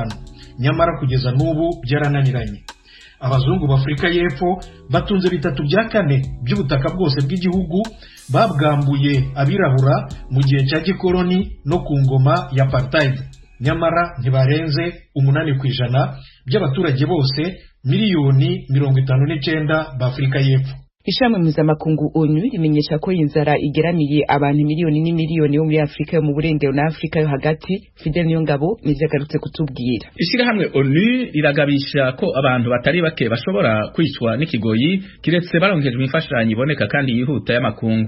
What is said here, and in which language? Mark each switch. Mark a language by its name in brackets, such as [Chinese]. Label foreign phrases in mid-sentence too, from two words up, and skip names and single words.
[Rundi] Nyamara kugeza n'ubu byarananiranye. Abazungu b'Afrika y'Epfo batunze 3/4 by'ubutaka bwose bw'igihugu babwambuye abirabura mu gihe cya gikoloni no ku ngoma ya apartheid. Nyamara ntibarenze 8% by'abaturage bose miliyoni 59 b'Afrika y'Epfo. Ishamwe mpuzamakungu ONU rimenyesha ko inzara igeramiye abantu miliyoni n'imiliyoni bo muri Afrika yo mu burengero na Afrika yo hagati. Fidel Niyongabo nizagarutse kutubwira. Ishirahamwe ONU riragabisha ko abantu batari bake bashobora kwicwa n'ikigoyi kiretse baronkejwe imfashanyo iboneka kandi yihuta y'amakungu.